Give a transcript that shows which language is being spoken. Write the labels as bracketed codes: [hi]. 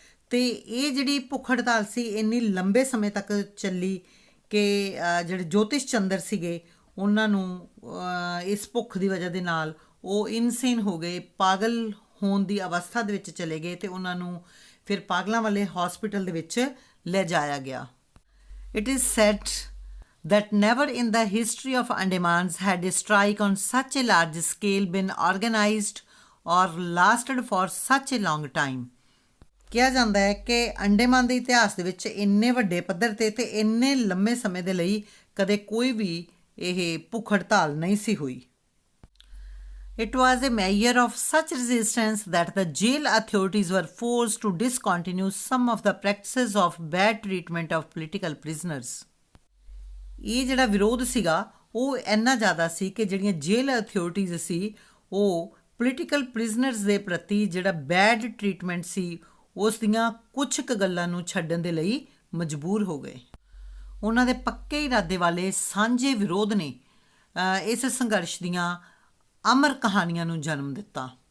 [pa] ਤੇ ਇਹ ਜਿਹੜੀ ਭੁੱਖ ਹੜਤਾਲ ਸੀ ਇੰਨੀ ਲੰਬੇ ਸਮੇਂ ਤੱਕ ਚੱਲੀ ਕਿ ਜਿਹੜੇ ਜੋਤਿਸ਼ ਚੰਦਰ ਸੀਗੇ ਉਹਨਾਂ ਨੂੰ ਇਸ ਭੁੱਖ ਦੀ ਵਜ੍ਹਾ ਦੇ ਨਾਲ ਉਹ ਇਨਸੇਨ ਹੋ ਗਏ, ਪਾਗਲ ਹੋਣ ਦੀ ਅਵਸਥਾ ਦੇ ਵਿੱਚ ਚਲੇ ਗਏ ਤੇ ਉਹਨਾਂ ਨੂੰ ਫਿਰ ਪਾਗਲਾਂ ਵਾਲੇ ਹਸਪੀਟਲ ਦੇ ਵਿੱਚ ਲੈ ਜਾਇਆ ਗਿਆ। [en] It is said that never in the history of Andamans had a strike on such a large scale been organized or lasted for such a long time. [pa] ਕਿਹਾ ਜਾਂਦਾ ਹੈ ਕਿ ਅੰਡੇਮਾਨ ਦੇ ਇਤਿਹਾਸ ਦੇ ਵਿੱਚ ਇੰਨੇ ਵੱਡੇ ਪੱਧਰ ਤੇ ਇੰਨੇ ਲੰਮੇ ਸਮੇਂ ਦੇ ਲਈ ਕਦੇ ਕੋਈ ਵੀ ਇਹ ਭੁੱਖ ਹੜਤਾਲ ਨਹੀਂ ਸੀ ਹੋਈ। [en] It was a measure of such resistance that the jail authorities were forced to discontinue some of the practices of bad treatment of political prisoners. [pa] ਇਹ ਜਿਹੜਾ ਵਿਰੋਧ ਸੀਗਾ ਉਹ ਇੰਨਾ ਜ਼ਿਆਦਾ ਸੀ ਕਿ ਜਿਹੜੀਆਂ ਜੇਲ੍ਹ ਅਥਾਰਟੀਜ਼ ਸੀ ਉਹ ਪੋਲੀਟੀਕਲ ਪ੍ਰਿਜ਼ਨਰਸ ਦੇ ਪ੍ਰਤੀ ਜਿਹੜਾ ਬੈਡ ਟਰੀਟਮੈਂਟ ਸੀ ਉਸ ਦੀਆਂ ਕੁਝ ਕੁ ਗੱਲਾਂ ਨੂੰ ਛੱਡਣ ਦੇ ਲਈ ਮਜਬੂਰ ਹੋ ਗਏ। ਉਹਨਾਂ ਦੇ ਪੱਕੇ ਇਰਾਦੇ ਵਾਲੇ ਸਾਂਝੇ ਵਿਰੋਧ ਨੇ ਇਸ ਸੰਘਰਸ਼ ਦੀਆਂ ਅਮਰ ਕਹਾਣੀਆਂ ਨੂੰ ਜਨਮ ਦਿੱਤਾ।